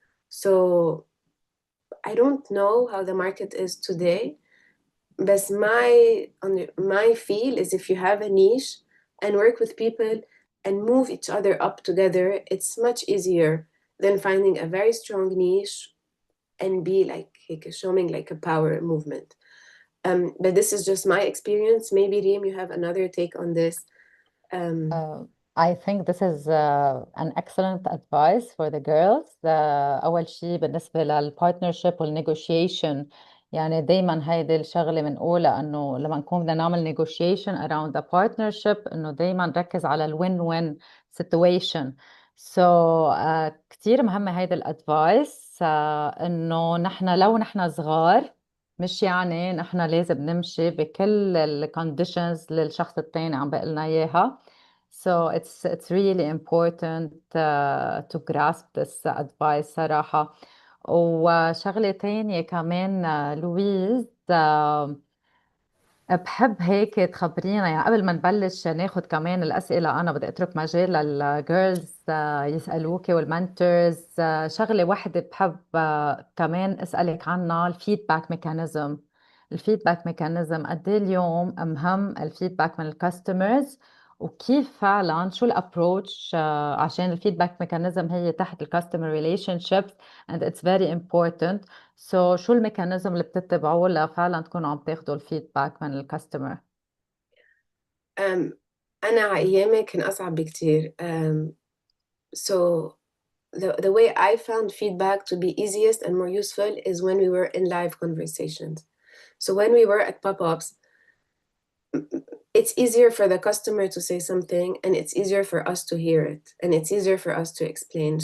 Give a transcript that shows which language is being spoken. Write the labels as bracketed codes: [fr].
[en] So I don't know how the market is today, but my feel is if you have a niche and work with people and move each other up together, it's much easier than finding a very strong niche and be like showing like a power movement. But this is just my experience. Maybe Reem, you have another take on this. I think this is an excellent advice for the girls. [ar] أول شيء بالنسبة للبارتنرشيب والنيغوشيشن، يعني دايما هيدي الشغلة بنقولها إنه لما نكون بدنا نعمل [en] negotiation around the partnership [ar] إنه دايما نركز على الوين وين situation. So كتير مهمة هيدي الادفايس. إنه لو نحن صغار مش يعني نحن لازم نمشي بكل الكونديشنز اللي الشخص التاني عم بيقلنا إياها. [en] So it's really important to grasp this advice [ar] صراحة. وشغلة تانية كمان لويز، بحب هيك تخبرينا، يعني قبل ما نبلش ناخد كمان الأسئلة أنا بدي أترك مجال للجيرلز يسألوكي والمنتورز. شغلة واحدة بحب كمان أسألك عنها، الفيدباك ميكانيزم. الفيدباك ميكانيزم قد ايه اليوم مهم الفيدباك من الكاستمرز، وكيف فعلا شو الابروتش عشان الفيدباك ميكانيزم هي تحت الكاستمر ريليشن شيبس [en] and it's very important. [ar] So شو الميكانيزم اللي بتتبعوه لفعلا تكونوا عم تاخدوا الفيدباك من الكاستمر؟ أنا أيامي كان أصعب بكتير. [en] So the way I found feedback to be easiest and more useful is when we were in live conversations. So when we were at pop-ups, it's easier for the customer to say something, and it's easier for us to hear it, and it's easier for us to explain.